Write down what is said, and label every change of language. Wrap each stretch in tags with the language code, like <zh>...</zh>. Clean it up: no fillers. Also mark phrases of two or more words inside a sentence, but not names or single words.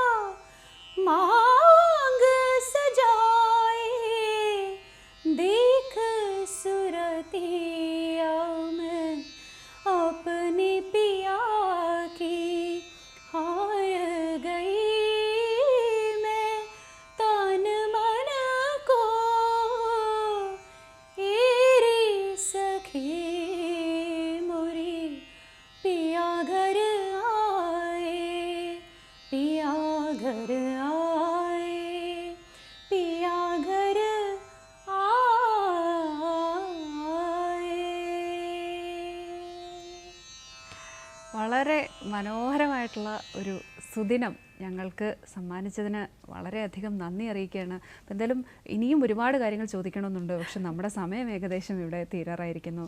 <hi>मांग सजाए, देख सुरतिया में अपनी पिया की हार गई मैं तन मन को, एरी सखी मुरी पिया घर आए, पिया घर आए, पिया घर</hi> <ml>വളരെ മനോഹരമായിട്ടുള്ള ഒരു സുദിനം ഞങ്ങൾക്ക് സമ്മാനിച്ചതിന് വളരെയധികം നന്ദി അറിയിക്കുകയാണ്. അപ്പം എന്തായാലും ഇനിയും ഒരുപാട് കാര്യങ്ങൾ ചോദിക്കണമെന്നുണ്ട്, പക്ഷെ നമ്മുടെ സമയം ഏകദേശം ഇവിടെ തീരാറായിരിക്കുന്നു.</ml>